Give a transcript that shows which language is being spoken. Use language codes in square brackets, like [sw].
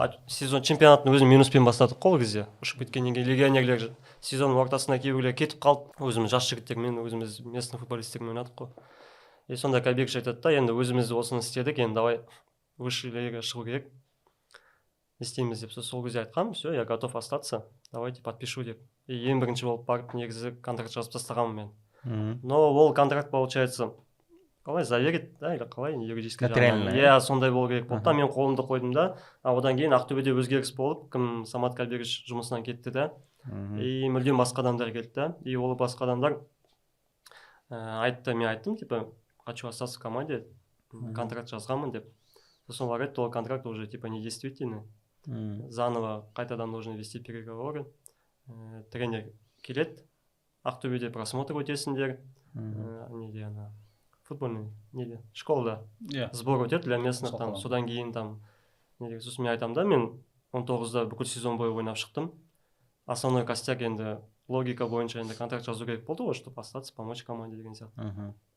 [kk] Сезон чемпионатын өзін минуспен бастадық қой ол кезде. Ұшып кеткеннен кейін легионерлер сезонның ортасында кейбіреулер кетіп қалды. Өзіміз жас жігіттермен, өзіміз местный футболистермен ойнадық қой. Сонда Кабирович айтады да, енді өзіміз осыны істедік, енді давай высший лигаға шығу керек. Істейміз деп. Сол кезде айтқам, [ru] все, я готов остаться, давайте подпишу [kk] деп. Ең бірінші болып барып негізі контракт жазып тастағанмын мен. Но ол контракт [ru] получается [kk] қалай заверить, да, [ru] или [kk] қалай [ru] юридически нотариально. [kk] Сондай болу керек болды да, мен қолымды қойдым да. Одан кейін Ақтөбеде өзгеріс болып, кім Самат Кабирович жұмысынан кетті да. И мүлдем басқа адамдар келді да. И ол басқа адамдар айтты, мен айттым, [ru] типа, хочу остаться в команде, [kk] контракт жазғанмын деп. Сосын олар айтты, ол контракт [ru] уже типа недействительный. Заново [kk] қайтадан [ru] нужно вести переговоры. [kk] Тренер келеді, Ақтөбеде просмотр өтесіңдер. Неде ана футбольный неде школада сбор өтеді [ru] для местных там. [kk] Содан кейін там сосын мен айтамын да, мен 19-да бүкіл сезон бойы ойнап шықтым. [ru] Основной костяк [kk] енді логика бойынша енді контракт жазу керек болды ғой, [ru] чтобы остаться, помочь команде [kk] деген сияқты.